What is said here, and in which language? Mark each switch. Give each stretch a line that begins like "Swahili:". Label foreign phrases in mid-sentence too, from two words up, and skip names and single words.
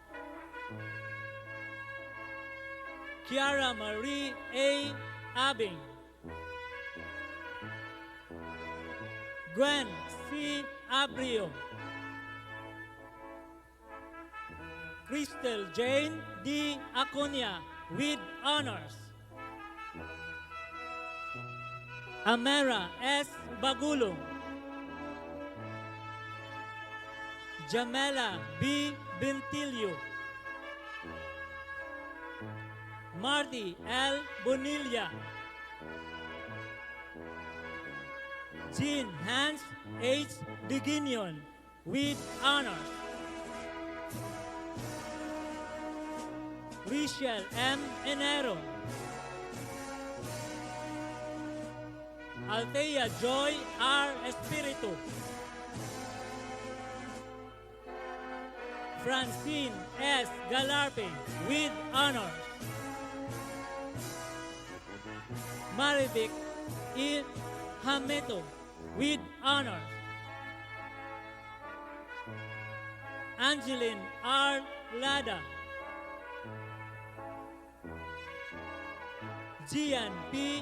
English: Kiara Marie A. Abing. Gwen C. Abrio. Crystal Jane D. Acuña with honors. Amera S. Bagulong. Jamela B. Bentilio. Marty L. Bonilla. Jean Hans H. Diginion with honors. Rachel M. Enero. Althea Joy R. Espiritu. Francine S. Galarpe with honors. Marivic E. Hameto with honors. Angeline R. Lada, Gian P.